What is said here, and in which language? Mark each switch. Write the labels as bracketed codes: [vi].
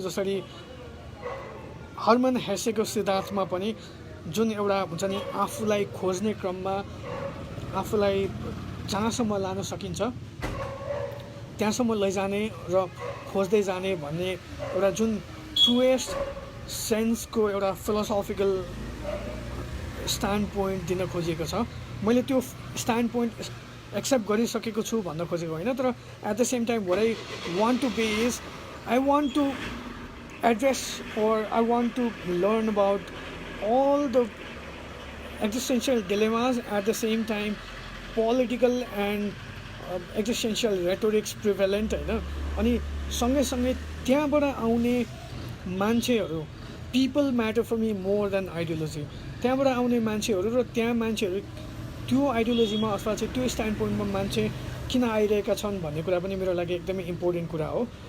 [ne] जसरी हर्मन हेसेको सिद्धार्थमा पनि जुन एउटा हुन्छ नि आफूलाई खोज्ने क्रममा आफूलाई जहाँसम्म लान सकिन्छ त्यहाँसम्म लैजाने र खोज्दै जाने भन्ने एउटा जुन ट्रुएस्ट सेन्सको एउटा फिलोसोफिकल स्ट्यान्ड पोइन्ट दिन खोजिएको छ, मैले त्यो स्ट्यान्ड पोइन्ट एक्सेप्ट गरिसकेको छु भन्न खोजेको होइन। [en] तर at the same time what I want to be is I want to address or I want to learn about all the existential dilemmas, at the same time political and existential rhetorics prevalent होइन। [ne] अनि सँगैसँगै त्यहाँबाट आउने मान्छेहरू [en] people matter for me more than [ne] ideology, त्यहाँबाट आउने मान्छेहरू र त्यहाँ मान्छेहरू त्यो आइडियोलोजीमा अथवा चाहिँ त्यो स्ट्यान्ड पोइन्टमा मान्छे किन आइरहेका छन् भन्ने कुरा पनि मेरो लागि एकदमै इम्पोर्टेन्ट कुरा हो।